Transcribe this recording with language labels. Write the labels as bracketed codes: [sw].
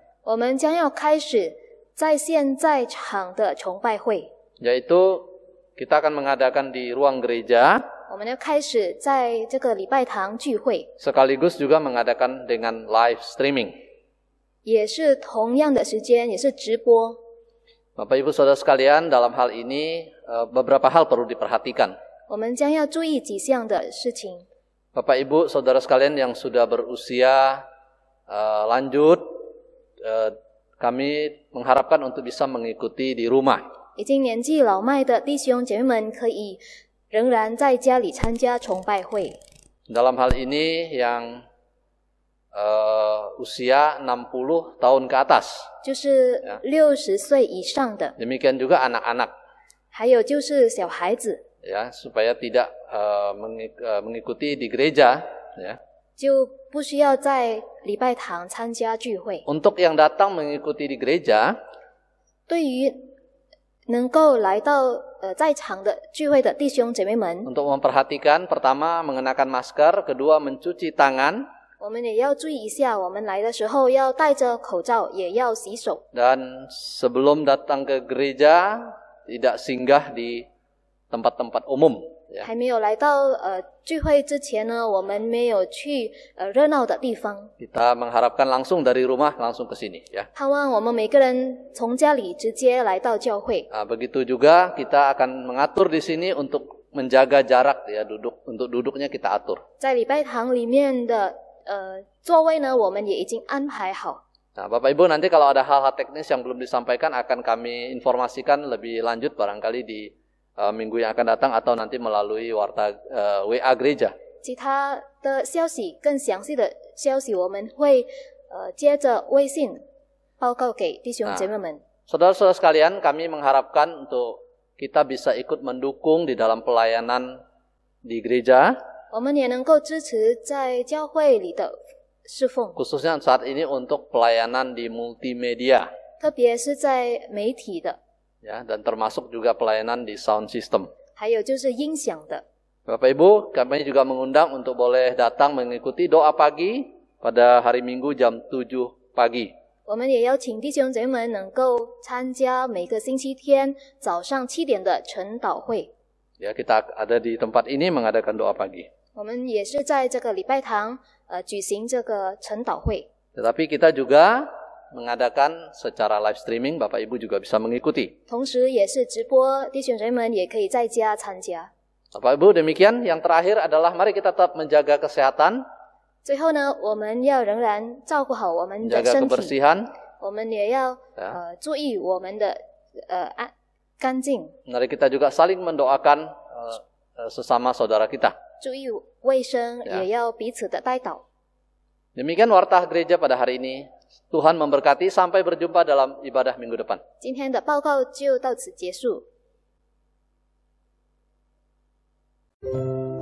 [zh] 我们将要开始在线在场的崇拜会。 [id] yaitu kita akan mengadakan di ruang gereja, [zh] 我们要开始在这个礼拜堂聚会， [id] sekaligus juga mengadakan dengan live streaming. [zh] 也是同样的时间，也是直播。 [id] Bapak Ibu Saudara sekalian, dalam hal ini beberapa hal perlu diperhatikan. [zh] 我们将要注意几项的事情。 [id] Bapak Ibu Saudara sekalian yang sudah berusia lanjut, kami mengharapkan untuk bisa mengikuti di rumah. [zh] 已经年纪老迈的弟兄姐妹们可以仍然在家里参加崇拜会。 [id] Dalam hal ini yang usia 60 tahun ke atas. [zh] 就是60岁以上的， [id] Demikian juga anak-anak. [zh] 还有就是小孩子， [id] Ya, supaya tidak mengikuti di gereja, ya. [zh] 就不需要在礼拜堂参加聚会。 [id] Untuk yang datang mengikuti di gereja, [zh] 对于能够来到在场的聚会的弟兄姐妹们， [id] untuk memperhatikan, pertama mengenakan masker, kedua mencuci tangan, [zh] 我们也要注意一下，我们来的时候要戴着口罩，也要洗手。 [id] dan sebelum datang ke gereja tidak singgah di tempat-tempat umum, ya. [zh] 还没有来到聚会之前呢，我们没有去热闹的地方。 [id] Kita mengharapkan langsung dari rumah langsung ke sini, ya. [zh] 盼望我们每个人从家里直接来到教会。 [id] Begitu juga kita akan mengatur di sini untuk menjaga jarak, ya, untuk duduknya kita atur. [zh] 在礼拜堂里面的座位呢，我们也已经安排好。 [id] Nah, Bapak Ibu, nanti kalau ada hal-hal teknis yang belum disampaikan akan kami informasikan lebih lanjut barangkali di minggu yang akan datang atau nanti melalui warta WA gereja. [zh] 其他的消息更详细的消息，我们会接着微信报告给弟兄姐妹们。 [id] Saudara-saudara sekalian, kami mengharapkan untuk kita bisa ikut mendukung di dalam pelayanan di gereja, [zh] 我们也能够支持在教会里的侍奉， [id] khususnya saat ini untuk pelayanan di multimedia, [zh] 特别是在媒体的， [id] ya, dan termasuk juga pelayanan di sound system. [zh] 还有就是音响的。 [id] Bapak Ibu, kami juga mengundang untuk boleh datang mengikuti doa pagi pada hari Minggu jam 7 pagi. [zh] 我们也邀请弟兄姐妹们能够参加每个星期天早上7点的晨祷会。 [id] Ya, kita ada di tempat ini mengadakan doa pagi. [zh] 我们也是在这个礼拜堂举行这个晨祷会。 [id] Tetapi kita juga mengadakan secara live streaming, Bapak Ibu juga bisa mengikuti. [zh] 同时也是直播，弟兄姐妹们也可以在家参加。 [id] Bapak Ibu, demikian. Yang terakhir adalah mari kita tetap menjaga kesehatan, [zh] 最后呢，我们要仍然照顾好我们的 [id] menjaga [zh] 身体， [id] kebersihan. [zh] 我们也要 [id] Ya. [zh] 注意我们的干净。 [id] Mari kita juga saling mendoakan sesama saudara kita. [zh] 注意卫生， [id] Ya. [zh] 也要彼此的代祷。 [id] Demikian warta gereja pada hari ini. Tuhan memberkati, sampai berjumpa dalam ibadah minggu depan. [zh] 今天的报告就到此结束。